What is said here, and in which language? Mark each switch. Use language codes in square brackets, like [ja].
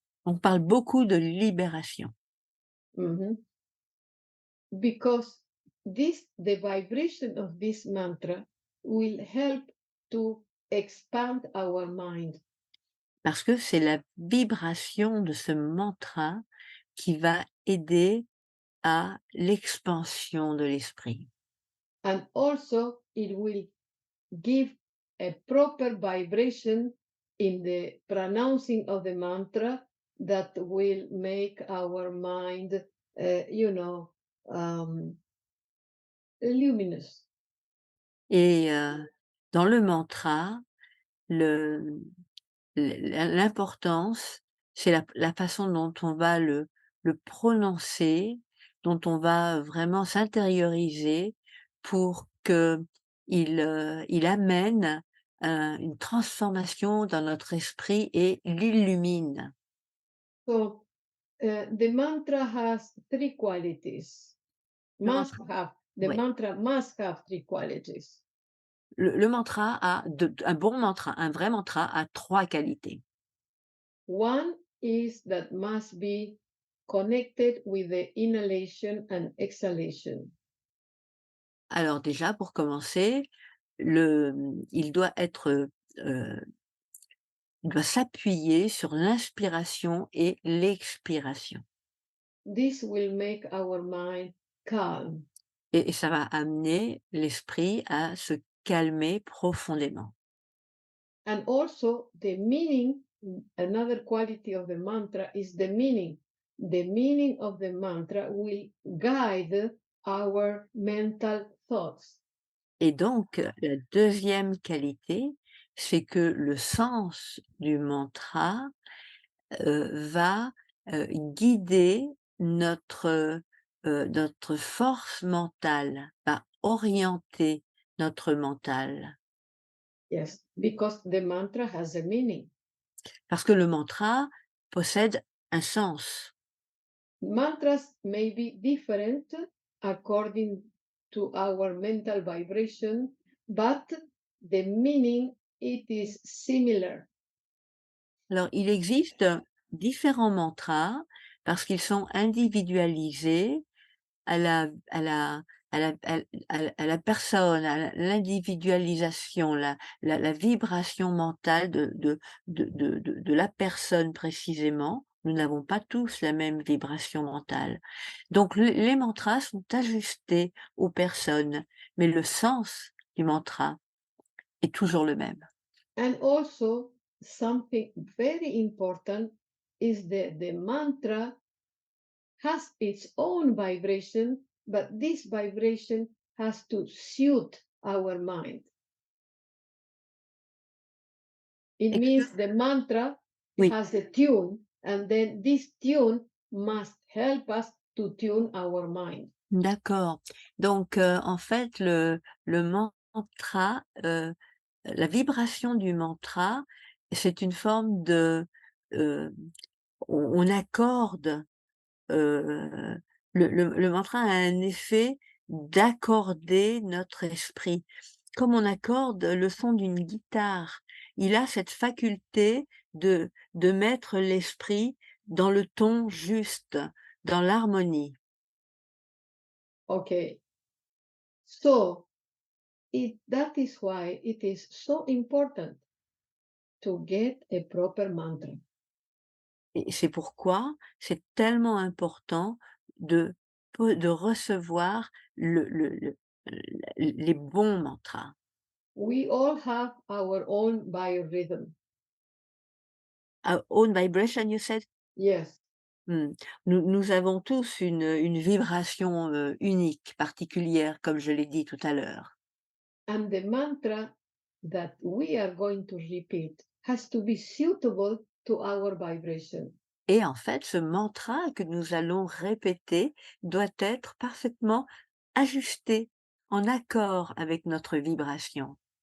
[fr] On parle beaucoup de libération. mhm. [en] Because the vibration of this mantra will help to expand our mind. [fr] Parce que c'est la vibration de ce mantra qui va aider à l'expansion de l'esprit. [en] And also it will give a proper vibration in the pronouncing of the mantra that will make our mind, um, luminous. [fr] Et dans le mantra, le l'importance, c'est la façon dont on va le prononcer, dont on va vraiment s'intérioriser pour qu'il amène, une transformation dans notre esprit et l'illumine. [en] So the mantra has three qualities. [fr] Le [en] Must [fr] mantra [en] have the [fr] ouais. [en] mantra must have three qualities. [fr] Le mantra a un bon mantra, un vrai mantra a 3 qualités. [en] One is that must be connected with the inhalation and exhalation. [fr] Alors déjà pour commencer, il doit être, il doit s'appuyer sur l'inspiration et l'expiration [en] This will make our mind calm. [fr] et ça va amener l'esprit à se calmer profondément. [en] And also the meaning, another quality of the mantra is the meaning. The meaning of the mantra will guide our mental thoughts. [fr] Et donc la deuxième qualité, c'est que le sens du mantra, va, guider notre force mentale, va orienter notre mental. [en] Yes, because the mantra has a meaning. [fr] Parce que le mantra possède un sens. [en] Mantras may be different according to our mental vibration, but the meaning it is similar. [fr] Alors il existe différents mantras parce qu'ils sont individualisés à la à la à la personne, à l'individualisation, la vibration mentale de la personne précisément. Nous n'avons pas tous la même vibration mentale. Donc les mantras sont ajustés aux personnes, mais le sens du mantra est toujours le même. [en] And also, something very important is that the mantra has its own vibration, but this vibration has to suit our mind. It Ex means the mantra [fr] oui, [en] has a tune, and then this tune must help us to tune our mind. [fr] d'accord. Donc en fait le mantra, la vibration du mantra c'est une forme de, heu, on accorde, heu, le mantra a un effet d'accorder notre esprit. Comme on accorde le son d'une guitare, il a cette faculté de mettre l'esprit dans le ton juste, dans l'harmonie. [en] Okay. So that is why it is so important to get a proper mantra. [fr] Et c'est pourquoi c'est tellement important de de recevoir les bons mantras. [en] We all have our own biorhythm. Our own vibration, you said? Yes. Mmh. [fr] Nous avons tous une vibration, unique, particulière, comme je l'ai dit tout à l'heure. [en] And the mantra that we are going to repeat has to be suitable to our vibration. [fr] Et en fait, ce mantra que nous allons répéter doit être parfaitement ajusté, en accord avec notre vibration.